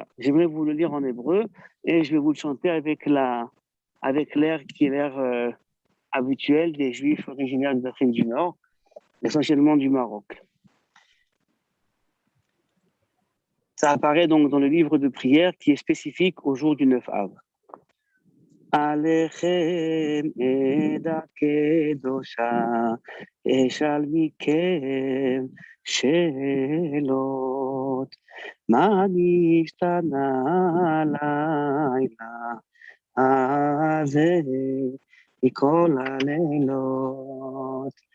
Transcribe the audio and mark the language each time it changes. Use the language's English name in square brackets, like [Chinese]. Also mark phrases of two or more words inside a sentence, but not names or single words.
[French] J'aimerais vous le lire en hébreu, et je vais vous le chanter avec l'air qui est l'air habituel des Juifs originaires d'Afrique du Nord, essentiellement du Maroc. Ça apparaît donc dans le livre de prière qui est spécifique au jour du 9 Av. [Hebrew] עליכם עדה קדושה אשאל מכם שאלות מה נשתנה לילה הזה מכל הלילות.